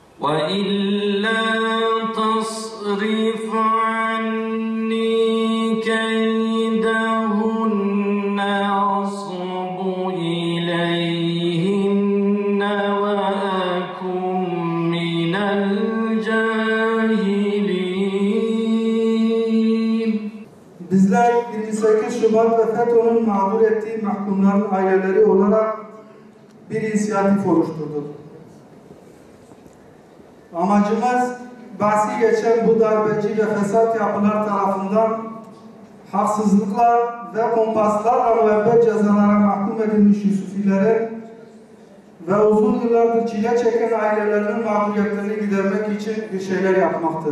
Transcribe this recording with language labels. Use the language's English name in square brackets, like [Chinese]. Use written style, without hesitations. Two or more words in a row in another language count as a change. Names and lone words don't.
[Arabic] وَإِلَّا تَصْرِفْ عَنِّي كَيْدَهُنَّ أَصْبُ إِلَيْهِنَّ وَأَكُنْ مِنَ الْجَاهِلِينَ. [Turkish] Bizler 28 Şubat ve FETÖ'nün mağdur ettiği mahkumların aileleri olarak bir inisiyatif oluşturduk. Amacımız bahsi geçen bu darbeci ve fesat yapılar tarafından haksızlıkla ve kompaslarla müebbet cezalara mahkum edilmiş Yusufilerin ve uzun yıllardır çile çeken ailelerinin mağduriyetlerini gidermek için bir şeyler yapmaktır.